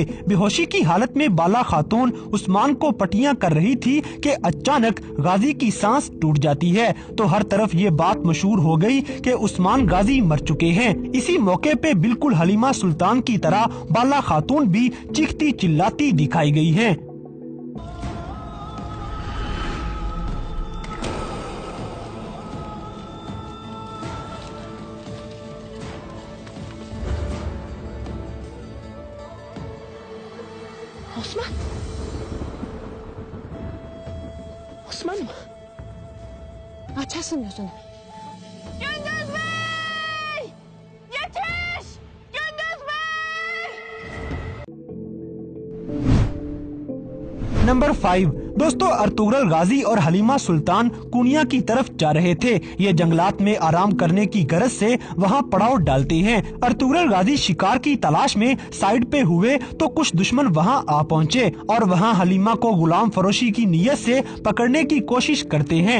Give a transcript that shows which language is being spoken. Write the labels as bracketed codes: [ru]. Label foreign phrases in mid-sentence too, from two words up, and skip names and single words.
[hi] बेहोशी की हालत में बाला खातून उस्मान को पटियां कर रही थी कि अचानक गाजी की सांस टूट जाती है, तो हर तरफ ये बात मशहूर हो गई कि उस्मान गाजी मर चुके हैं। इसी मौके पे बिल्कुल हलीमा सुल्तान की तरह बाला खातून भी चीखती चिल्लाती दिखाई गई हैं। [tr] Osman? Osman mı? Açarsın gözünü. Gündüz Bey! Yetiş! Gündüz Bey! [hi] नंबर 5। दोस्तों, अर्तुगरुल गाजी और हलीमा सुल्तान कुनिया की तरफ जा रहे थे। ये जंगलात में आराम करने की गरज से वहाँ पड़ाव डालते हैं। अर्तुगरुल गाजी शिकार की तलाश में साइड पे हुए तो कुछ दुश्मन वहाँ आ पहुँचे और वहाँ हलीमा को गुलाम फरोशी की नीयत से पकड़ने की कोशिश करते हैं।